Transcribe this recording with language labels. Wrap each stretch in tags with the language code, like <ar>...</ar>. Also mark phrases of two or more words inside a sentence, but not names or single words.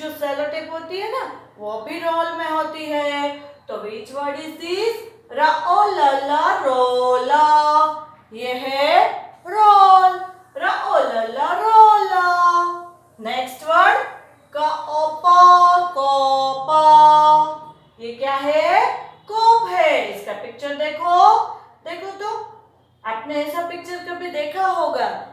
<hi>सेलो टेप होती है ना, वो भी रोल में होती है।</hi> <en>तो which word is this?</en> <hi>र ओ ल ल रोला, ये है रोल। र ओ ल ल रोला।</hi> <en>next word</en> <hi>क ओ प कोपा, ये क्या है? कोप है। इसका पिक्चर देखो, देखो तो आपने ऐसा पिक्चर कभी देखा होगा।</hi>